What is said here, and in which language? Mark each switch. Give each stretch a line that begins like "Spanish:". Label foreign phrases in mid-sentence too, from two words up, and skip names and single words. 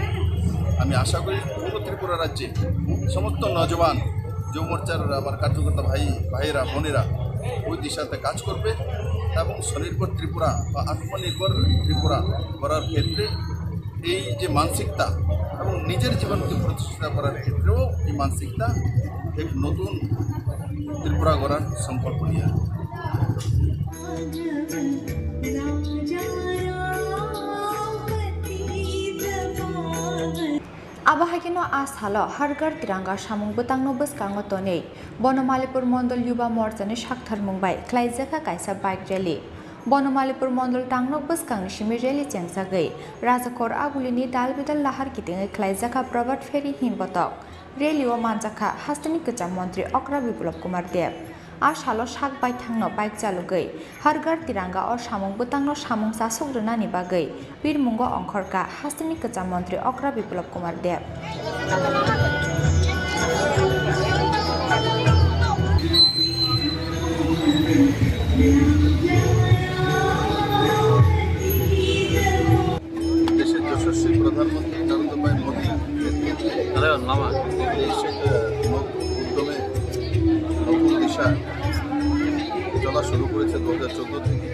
Bangla: আমি আশা করি পূর্ব ত্রিপুরা রাজ্যে সমস্ত নজওয়ান যুব মোর্চার আমার কার্যকর্তা ভাইয়েরা বোনেরা ওই দিশাতে কাজ করবে এবং স্বনির্ভর ত্রিপুরা বা আত্মনির্ভর ত্রিপুরা করার ক্ষেত্রে এই যে মানসিকতা এবং নিজের জীবনকে প্রতিষ্ঠা করার ক্ষেত্রেও এই মানসিকতা এক নতুন ত্রিপুরা গড়ার সংকল্প নিয়ে
Kok Borok: Abahagino ashalo
Hindi: हर घर तिरंगा
Kok Borok: samung butangno bwskango tonei Bonomalipur Mondol Yuba Morchani Shakthar Mumbai Klaijaka kaisa
English: bike rally
Kok Borok: Bonomalipur Mondol Tangnok bwskangni simi rally chengsagai Rajakor Agulini dalbidal lahar kitingai Klaijaka Prabat Ferry himbotok rally o manjaka hastani kacham mantri Okra Biplop Kumar Dev ashalo shak bai thangno bike chalugai
Hindi: हर घर तिरंगा
Kok Borok: o samung butangno samung sasugrunani bagai birmungo ongkhorka hastani kacham mantri Okra Biplop Kumar Dev
Bangla: দেশের যশস্বী প্রধানমন্ত্রী নরেন্দ্র ভাই মোদী দেশের উদ্যমে নতুন দিশা চলা শুরু করেছে 2014 থেকে।